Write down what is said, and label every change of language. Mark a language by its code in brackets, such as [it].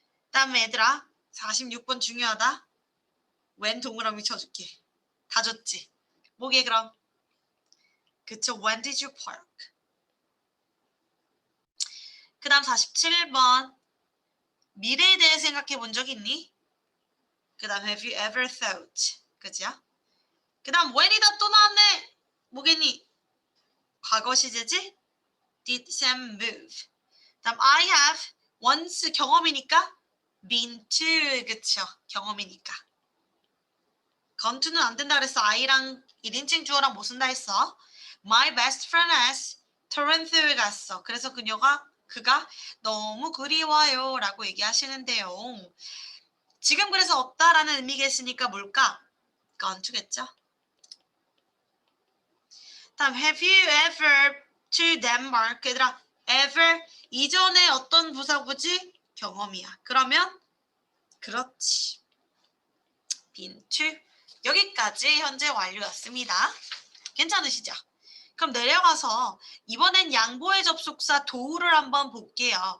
[ko] 다음 얘들아 46번 중요하다. when 동그라미 쳐줄게. 다 줬지? 뭐게 그럼? 그쵸? [en] When did you park? [ko] 그 다음 47번 미래에 대해 생각해 본 적 있니? 그 다음 [en] have you ever thought? [ko] 그죠? 그 다음 when이다 또 나왔네. 뭐겠니? 과거 시제지? [en] Did Sam move? [ko] 다음 I have once 경험이니까 been to. 그쵸? 경험이니까. gone to는 안 된다 그랬어. I랑 1인칭 주어랑 뭐 쓴다 했어? [en] My best friend has Toronto에 [ko] 갔어. 그래서 그가 너무 그리워요 라고 얘기하시는데요. 지금 그래서 없다라는 의미겠으니까 뭘까? gone to겠죠? 다음 [en] have you ever to Denmark? [ko] 얘들아 ever 이전에 어떤 부사구지? 경험이야. 그러면 그렇지. been to. 여기까지 현재 완료였습니다. 괜찮으시죠? 그럼 내려가서 이번엔 양보의 접속사 도우를 한번 볼게요.